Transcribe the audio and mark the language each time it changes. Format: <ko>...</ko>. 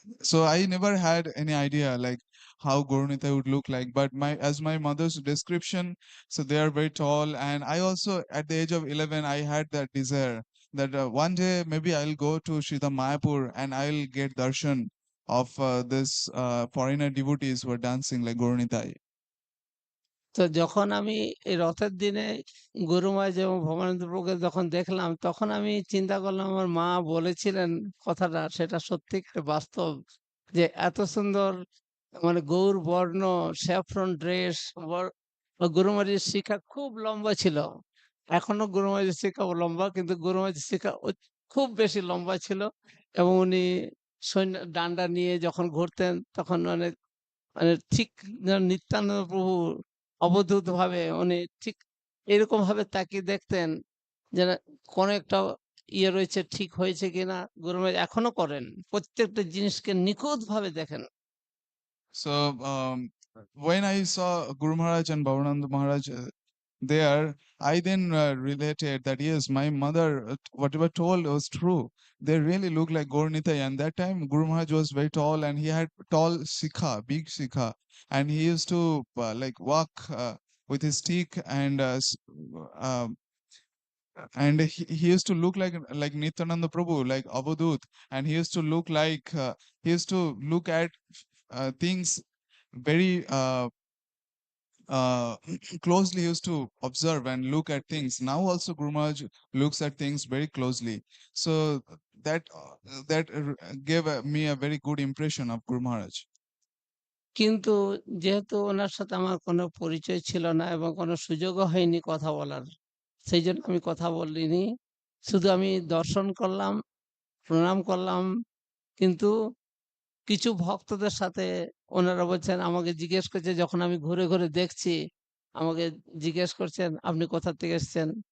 <en>So I never had any idea like how Gorunita would look like, but my mother's description, so they are very tall, and I also at the age of 11 I had that desire that one day maybe I'll go to Srita Mayapur and I'll get darshan of this foreigner devotees who are dancing like Gorunita.</en> <bn>তো যখন আমি এই রথের দিনে গুরুমায় এবং ভবানন্দ প্রভুকে যখন দেখলাম, তখন আমি চিন্তা করলাম আমার মা বলেছিলেন কথাটা, সেটা সত্যিকার বাস্তব, যে এত সুন্দর মানে গৌর বর্ণ, স্যাফরন ড্রেস, গুরুমাজির শিখা খুব লম্বা ছিল। এখনো গুরুমাজির শিখা লম্বা, কিন্তু গুরুমাজির শিখা খুব বেশি লম্বা ছিল। এবং উনি সৈন্য ডান্ডা নিয়ে যখন ঘুরতেন, তখন মানে ঠিক যেন নিত্যানন্দ প্রভু অবধূত ভাবে উনি ঠিক এরকম ভাবে তাকিয়ে দেখতেন, যেন কোনো একটা রয়েছে, ঠিক হয়েছে কিনা। গুরুমাজ এখনো করেন, প্রত্যেকটা জিনিসকে নিখুঁত ভাবে দেখেন।</bn> <en>So when I saw Guru Maharaj and Bhavananda Maharaj there, I then related that yes, my mother, whatever told was true. They really look like Gaur Nitai, and that time Guru Maharaj was very tall and he had tall sikha, big sikha, and he used to like walk with his stick uh, and he used to look like Nityananda Prabhu, like Avadut, and he used to look like he used to look at things very uh, closely. He used to observe and look at things. Now also Guru Maharaj looks at things very closely. So that gave me a very good impression of Guru Maharaj.</en> <bn>কিন্তু যেহেতু ওনার সাথে আমার কোনো পরিচয় ছিল না এবং কোনো সুযোগও হয়নি কথা বলার, সেই জন্য আমি কথা বলিনি। শুধু আমি দর্শন করলাম, প্রণাম করলাম। কিন্তু কিছু ভক্তদের সাথে ওনারা বলছেন, আমাকে জিজ্ঞেস করছে, যখন আমি ঘুরে ঘুরে দেখছি, আমাকে জিজ্ঞেস করছেন আপনি কোথা থেকে এসেছেন।</bn>